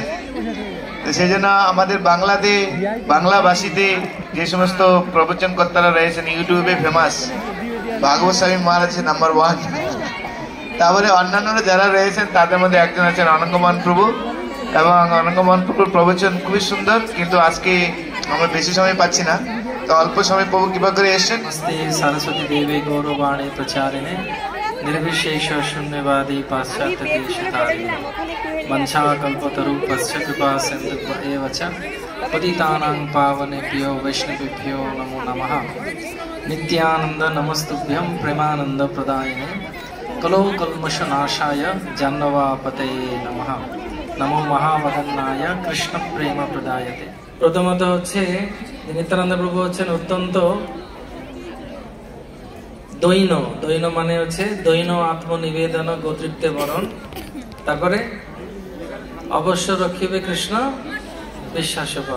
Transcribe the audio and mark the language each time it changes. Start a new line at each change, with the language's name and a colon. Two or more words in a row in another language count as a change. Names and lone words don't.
Bangla: তো সেই জন্য আমাদের বাংলাভাষীতে যে সমস্ত প্রবচনকর্তারা রয়েছেন ইউটিউবে ফেমাস, ভাগবত স্বামী মহারাজ নাম্বার 1, তারপরে অন্যান্যরা যারা রয়েছেন তাদের মধ্যে একজন আছেন অনঙ্গমোহন প্রভু, এবং অনঙ্গমোহন প্রভুর প্রবচন খুবই সুন্দর, কিন্তু আজকে আমরা বেশি সময় পাচ্ছি না, তো অল্প সময় প্রভু কৃপা করে এসছেন।
Sanskrit: सरस्वती देवी गौरवाणी प्रचारिणे निर्विशेष शून्यवादी पाश्चात्य देशतारिणे वंशाकल्पतरूपस्य कृपा सिन्धु एव च पतितानां पावनेभ्यो वैष्णवेभ्यो नमो नमः। नित्यानंद नमस्तुभ्यं प्रेमानंद प्रदायिने कलो कल्मषनाशाय जाह्नवापतये नमः। नमो महावदन्नाय कृष्ण प्रेम प्रदायते।
Bangla: প্রথমত হচ্ছে নিত্যানন্দ প্রভু হচ্ছেন অত্যন্ত দৈন, দৈন মানে হচ্ছে দৈন আত্মনিবেদন গোত্রিক্তে বরণ, তারপরে অবশ্য রক্ষিবে কৃষ্ণ বিশ্বাস বল।